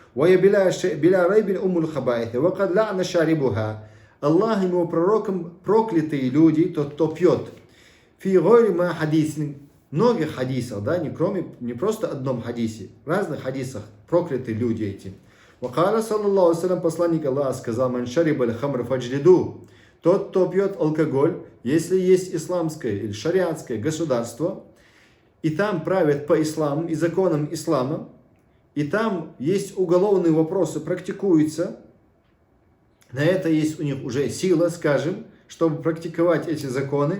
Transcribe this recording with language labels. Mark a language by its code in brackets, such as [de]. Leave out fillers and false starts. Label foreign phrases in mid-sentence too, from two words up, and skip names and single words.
[ru] Аллах и его пророкам проклятые люди, тот, кто пьет. Многих хадисах, не просто одном хадисе, в разных хадисах прокляты люди эти. Вакала [ar] صلى الله عليه وسلم, [ru] посланник Аллаха сказал: [ar] «من شرب الخمر فاجلدوه». [ru] Тот, кто пьет алкоголь, если есть исламское или шариатское государство, и там правят по исламу и законам ислама, и там есть уголовные вопросы, практикуются, на это есть у них уже сила, скажем, чтобы практиковать эти законы.